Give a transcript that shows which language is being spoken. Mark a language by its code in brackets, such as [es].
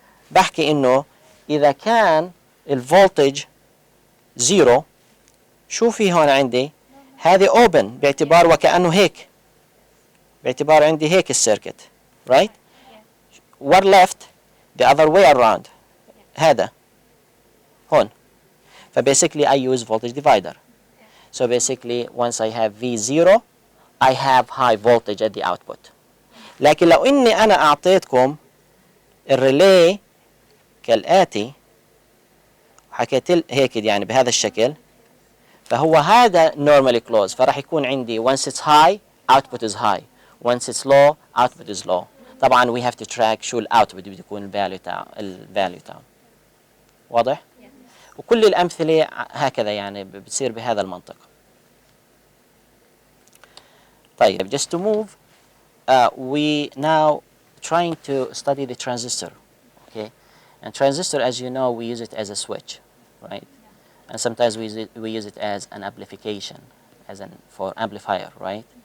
[ar] بحكي إنه إذا كان الفولتج زيرو، شو في هون عندي؟ هذه open باعتبار وكأنه هيك، باعتبار عندي هيك السيركت، right؟ [en] what left the other way around، [ar] هذا هون. [en] فبasically I use voltage divider. So basically once I have V0 I have high voltage at the output. [ar] لكن لو إني أنا أعطيتكم الريلي كالآتي، حكيت هيك يعني بهذا الشكل، فهو هذا normally closed، فراح يكون عندي [en] once it's high output is high، once it's low output is low. [ar] طبعا [en] we have to track [ar] شو الاوتبوت بده يكون الفاليو تاعه. واضح؟ وكل الامثله هكذا يعني بتصير بهذا المنطق. [en] طيب just to move we now trying to study the transistor, okay? And transistor, as you know, we use it as a switch, right? And sometimes we use it as an amplification, for amplifier, right?